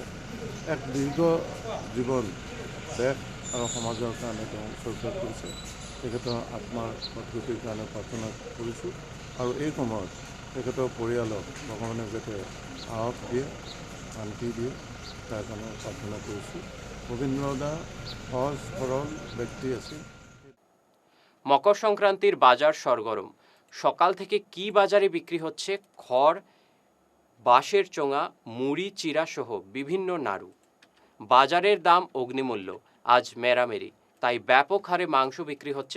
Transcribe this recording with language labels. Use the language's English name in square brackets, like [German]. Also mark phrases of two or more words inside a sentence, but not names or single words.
[Assamese] এক দীৰ্ঘ জীৱন দেশ আৰু সমাজৰ কাৰণে তেওঁ উৎসৰ্গ কৰিছে। তেখেতৰ আত্মাৰ সদ্গতিৰ কাৰণে প্ৰাৰ্থনা কৰিছোঁ আৰু এই সময়ত তেখেতৰ পৰিয়ালক ভগৱানে যাতে সাহস দিয়ে, শান্তি দিয়ে, তাৰ কাৰণে প্ৰাৰ্থনা কৰিছোঁ। গোবিন্দ্ৰদা সহজ সৰল ব্যক্তি আছিল। [Bangla] মকর সংক্রান্তির বাজার সরগরম। সকাল থেকে কি বাজারে বিক্রি হচ্ছে? খড়, বাঁশের চোঙা, মুড়ি, চিরা সহ বিভিন্ন নাড়ু। বাজারের দাম অগ্নিমূল্য। আজ মেরামেরি, তাই ব্যাপক হারে মাংস বিক্রি হচ্ছে।